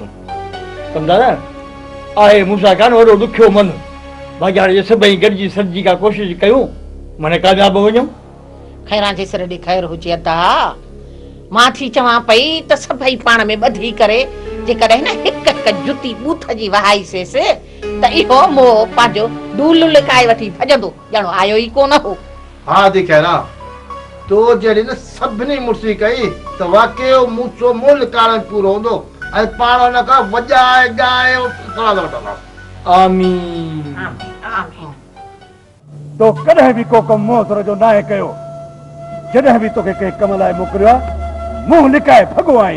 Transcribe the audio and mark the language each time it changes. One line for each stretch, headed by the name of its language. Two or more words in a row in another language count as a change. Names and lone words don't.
Sindhi: कंदा न आहे मूंसां कान वॾो ॾुखियो मन बाक़ी हाणे सभई गॾिजी सॾिजी का कोशिशि कयूं माने कामयाब वञूं खैरां जे सिर ॾे खैर हुजे अदा मां थी चवां पई त सभई पाण में ॿधी करे जेकॾहिं न हिक हिक जुती बूथ जी वहाईसेस त इहो मोह पंहिंजो डूल लिकाए वठी भॼंदो ॼणो आयो ई कोन हो हा दी खैरा तो जहिड़ी न सभिनी मुर्सी कई त वाकई मूंचो मुल कारण पूरो हूंदो ऐं पाण हुन खां वॼाए ॻाए सवाद वठंदासीं आमीन आमीन तो कॾहिं बि को कमु मोहतर जो नाहे कयो जॾहिं बि तोखे कंहिं कम लाइ मोकिलियो आहे मुंहुं लिकाए भॻो आहीं